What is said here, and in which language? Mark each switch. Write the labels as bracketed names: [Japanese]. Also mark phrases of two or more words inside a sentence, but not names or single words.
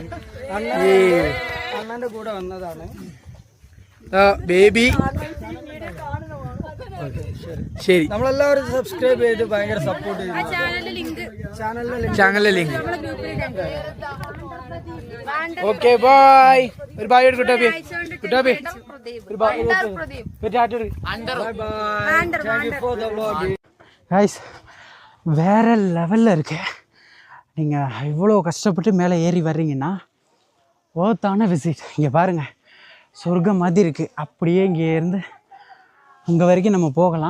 [Malayalam] അണ്ണൻ്റെ കൂടെ വന്നതാണ് ബേബി. ശരി, നമ്മളെല്ലാവരും സബ്സ്ക്രൈബ് ചെയ്ത് ഭയങ്കര സപ്പോർട്ട് ചെയ്തു. ചാനലിലെ ലിങ്ക്. [English] okay, bye. [Malayalam] ഒരു ബൈ എടുക്കട്ടെ. [Tamil] கைஸ் வேற லெவலில் இருக்கு. நீங்கள் இவ்வளோ கஷ்டப்பட்டு மேலே ஏறி வர்றீங்கன்னா ஓத்தான விசிட். இங்கே பாருங்கள், சொர்க்கம் மாதிரி இருக்குது. அப்படியே இங்கே இருந்து அங்கே வரைக்கும் நம்ம போகலாம்.